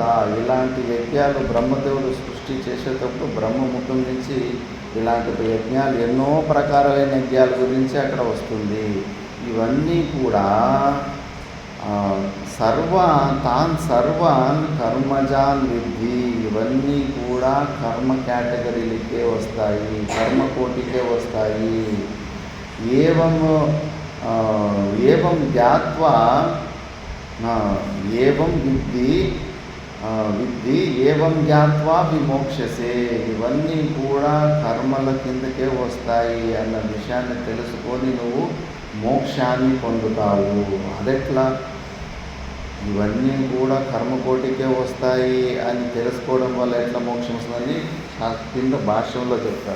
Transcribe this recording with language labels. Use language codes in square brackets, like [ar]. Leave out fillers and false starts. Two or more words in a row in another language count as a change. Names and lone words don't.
[te] ఇలాంటి యజ్ఞాలు బ్రహ్మదేవుడు సృష్టి చేసేటప్పుడు బ్రహ్మముఖం నుంచి ఇలాంటి యజ్ఞాలు ఎన్నో ప్రకారమైన యజ్ఞాల గురించి అక్కడ వస్తుంది. ఇవన్నీ కూడా [sa] తాన్ సర్వాన్ కర్మజాన్ విద్ధి. [te] ఇవన్నీ కూడా కర్మ కేటగిరీలకే వస్తాయి, కర్మ కోటికే వస్తాయి. [sa] ఏవం జ్ఞాత్వా ఏవం విద్ధి ఏవం జ్ఞాత్వా విమోక్షసే. [te] ఇవన్నీ కూడా కర్మల కిందకే వస్తాయి అన్న విషయాన్ని తెలుసుకొని నువ్వు మోక్షాన్ని పొందుతావు. అదెట్లా? ఇవన్నీ కూడా కర్మకోటికే వస్తాయి అని తెలుసుకోవడం వల్ల ఎట్లా మోక్షం వస్తుందని కింద భాష్యంలో చెప్తారు.